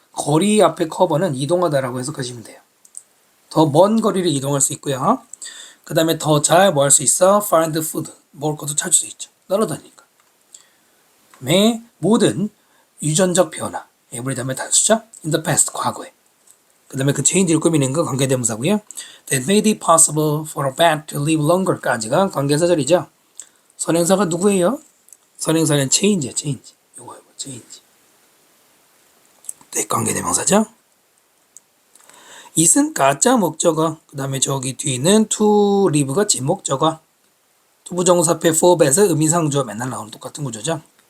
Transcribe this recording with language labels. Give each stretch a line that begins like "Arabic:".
Korean: 거리 앞에 cover는 이동하다라고 해석하시면 돼요. 더 먼 거리를 이동할 수 있고요. 그 다음에 더 잘 뭐 할 수 있어?
English: find food,
Korean: 먹을 것도 찾을 수 있죠. 날아다니니까. 그다음에 모든 유전적 변화, every 다음에 단수죠?
English: in the past,
Korean: 과거에. 그 다음에 그 change를 꾸미는 거 관계대명사고요.
English: That made it possible for a bat to live longer
Korean: 까지가 관계사절이죠. 선행사가 누구예요? 선행사는 change야, change. 요거요, change. 네, 관계대명사죠. it은 가짜 목적어, 그 다음에 저기 뒤는 to live가 진목적어, 투부정사 앞에 for bat의 의미상주어 맨날 나오는 똑같은 구조죠.